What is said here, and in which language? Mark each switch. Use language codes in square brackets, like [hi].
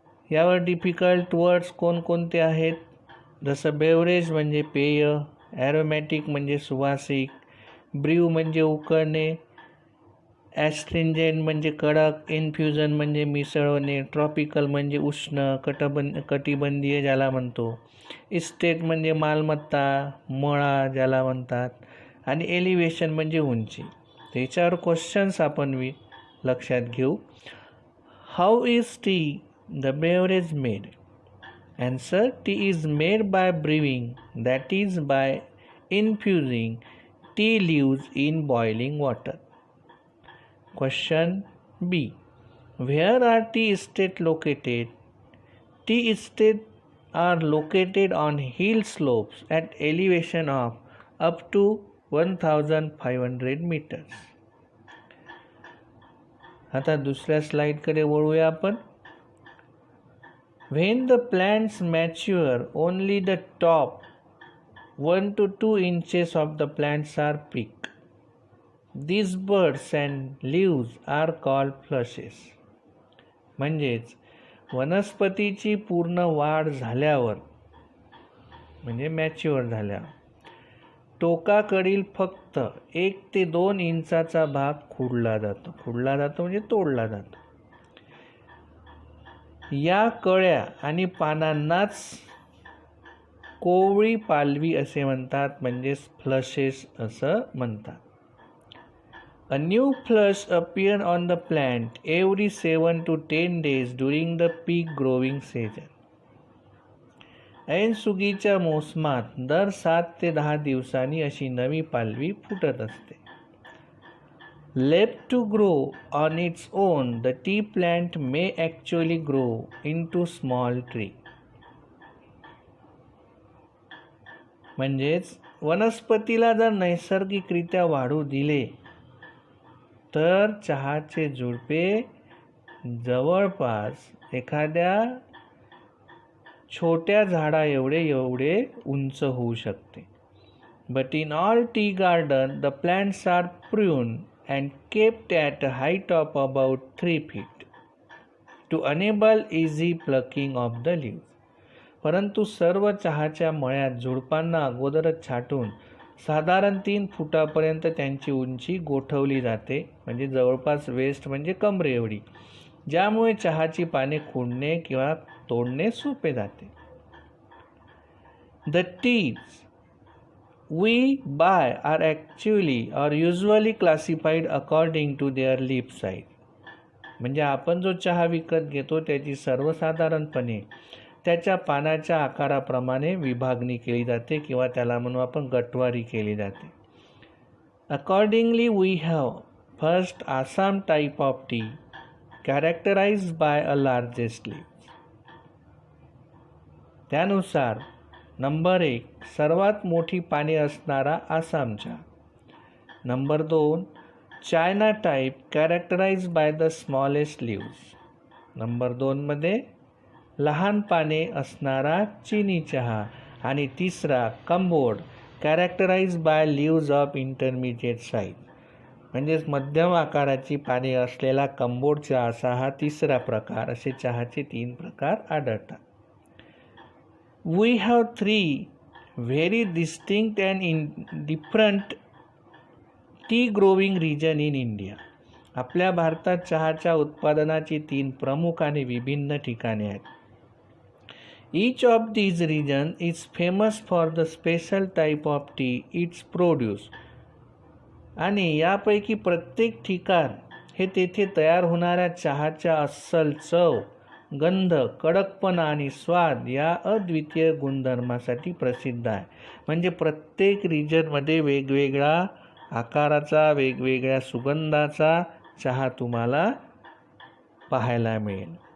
[mr] यावर difficult words कोणकोणते आहेत? जसं बेवरेज म्हणजे पेय, ॲरोमॅटिक म्हणजे सुवासिक, ब्र्यू म्हणजे उकळणे, ॲस्ट्रिंजेंट म्हणजे कडक, इन्फ्युजन म्हणजे मिसळणे, ट्रॉपिकल म्हणजे उष्ण कटिबंधीय ज्याला म्हणतो, इस्टेट म्हणजे मालमत्ता मळा ज्याला म्हणतात, आणि एलिव्हेशन म्हणजे उंची. त्याच्यावर क्वेश्चन्स आपण लक्षात घेऊ. [en] How is tea the beverage made? Answer: tea is made by brewing, that is by infusing tea leaves in boiling water. Question B. Where are tea estates located? Tea estates are located on hill slopes at elevation of up to 1500 meters. [mr] आता दुसऱ्या स्लाइडकडे वळूया आपण. [en] When the plants mature, only the top 1 to 2 inches of the plants are picked. These buds and leaves are called flushes. [mr] म्हणजेच वनस्पतीची पूर्ण वाढ झाल्यावर म्हणजे मॅच्युअर झाल्यावर टोकाकडील फक्त 1 ते 2 इंचाचा भाग खुडला जातो म्हणजे तोडला जातो. या कळ्या आणि पानांनाच कोवळी पालवी असे म्हणतात, म्हणजेच फ्लशेस असं म्हणतात. [en] A new flush appear on the plant every 7 to 10 days during the peak growing season. [mr] ऐन सुगीच्या मोसमात दर 7 ते 10 दिवसांनी अशी नवी पालवी फुटत असते. [en] Left to grow on its own, the tea plant may actually grow into small tree. [mr] म्हणजेच वनस्पतीला जर नैसर्गिकरित्या वाढू दिले तर चहाचे झुडपे जवळपास एखाद्या छोट्या झाडा एवढे उंच होऊ शकते. [en] But in all tea garden, the plants are pruned and kept at a height of about 3 feet to enable easy plucking of the leaves. [mr] परंतु सर्व चहाच्या मळ्यात झुडपांना अगोदरच छाटून साधारण 3 फुटापर्यंत त्यांची उंची गोठवली जाते, म्हणजे जवळपास वेस्ट म्हणजे कमरे एवढी, ज्यामुळे चहाची पाने खुडणे किंवा तोडणे सोपे जाते. [en] The teas we buy are actually or usually classified according to their leaf size. [mr] म्हणजे आपण जो चहा विकत घेतो त्याची सर्वसाधारणपणे त्याच्या पानाच्या आकाराप्रमाणे विभागणी केली जाते किंवा त्याला म्हणू आपण गटवारी केली जाते. [en] Accordingly, we have first Assam type of tea characterized by a largest leaf. [mr] त्यानुसार नंबर 1 सर्वात मोठी पाने असणारा आसाम चहा. [en] Number 2 China type characterize by the smallest leaves. [mr] Number 2 मध्ये लहान पाने असणारा चिनी चहा. आणि तिसरा कंबोड [en] characterize by leaves of intermediate size, [mr] म्हणजेच मध्यम आकाराची पाने असलेला कंबोड चहा असा हा तिसरा प्रकार. असे चहाचे 3 प्रकार आढळतात. [en] We have 3 very distinct and different tea growing region in India. [mr] आपल्या भारतात चहाच्या उत्पादनाची 3 प्रमुख आणि विभिन्न ठिकाणे आहेत. [en] Each of these regions is famous for the special type of tea it's produce. [mr] आणि यापैकी प्रत्येक ठिकाण हे तेथे तयार होणाऱ्या चहाच्या अस्सल चव, गंध, कडकपणा आणि स्वाद या अद्वितीय गुणधर्मासाठी प्रसिद्ध आहे. म्हणजे प्रत्येक रिजनमध्ये वेगवेगळा आकाराचा, वेगवेगळ्या सुगंधाचा चहा तुम्हाला पाहायला मिळेल.